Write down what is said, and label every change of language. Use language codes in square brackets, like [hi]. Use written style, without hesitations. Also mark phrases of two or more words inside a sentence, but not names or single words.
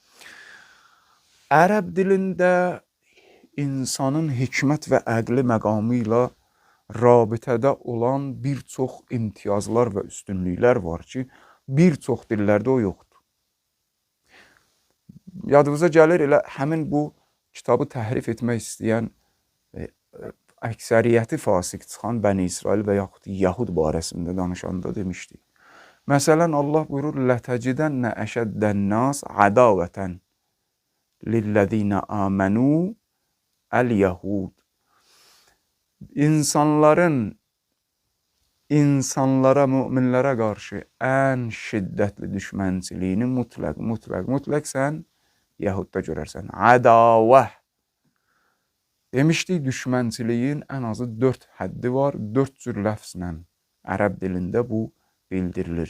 [az] Ərəb dilində insanın hikmət və əqli məqamı ilə rabitədə olan bir çox imtiyazlar və üstünlüklər var ki, bir çox dillərdə o yoxdur. Yadınıza gəlir, elə həmin bu kitabı təhrif etmək istəyən əksəriyyəti fasiq çıxan Bəni İsrail və yaxud Yahud barəsində danışanda demişdik. Məsələn, Allah buyurur, [ar] لَتَجِدَنَّ أَشَدَّ النَّاسِ عَدَاوَةً لِلَّذِينَ آمَنُوا الْيَهُودِ. [az] İnsanlara, müminlərə qarşı ən şiddətli düşmənçiliyini mütləq sən Yahudda görərsən. Ədavə. Demişdik, düşmənçiliyin ən azı 4 həddi var, 4 cür ləfzlə ərəb dilində bu bildirilir.